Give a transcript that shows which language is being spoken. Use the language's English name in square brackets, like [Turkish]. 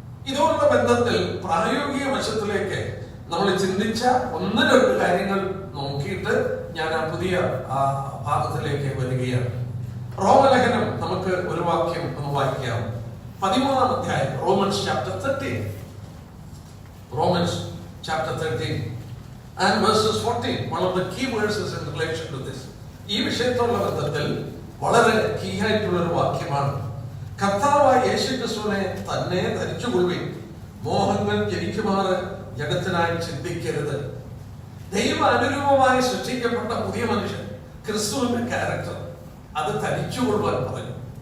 [Malayalam] ഇതോടുള്ള ബന്ധത്തിൽ പ്രായോഗിക വശത്തിലേക്ക് നമ്മൾ ചിന്തിച്ച ഒന്ന് രണ്ട് കാര്യങ്ങൾ നോക്കിയിട്ട് ഞാൻ ആ പുതിയ ഭാഗത്തിലേക്ക് വരികയാണ്. റോമലേഖനം നമുക്ക് ഒരു വാക്യം ഒന്ന് വായിക്കാം. 13-ാം അധ്യായം, Romans chapter 13. [English] Romans chapter 13 and verses 14. One of the key verses in relation to this. [Malayalam] ഈ വിഷയത്തോടുള്ള ബന്ധത്തിൽ വളരെ കീ ആയിട്ടുള്ള ഒരു വാക്യമാണ്. കർത്താവായ യേശുക്രിസ്തുവിനെ തന്നെ ധരിച്ചുകൊള്ളുവിൻ, മോഹങ്ങൾ ജനിക്കുമാറ് ജഗത്തിനായി ചിന്തിക്കരുത്. ദൈവ അനുരൂപമായി സൃഷ്ടിക്കപ്പെട്ട പുതിയ മനുഷ്യൻ, ക്രിസ്തുവിന്റെ ക്യാരക്ടർ, അത് ധരിച്ചുകൊള്ളുവാൻ പറഞ്ഞു.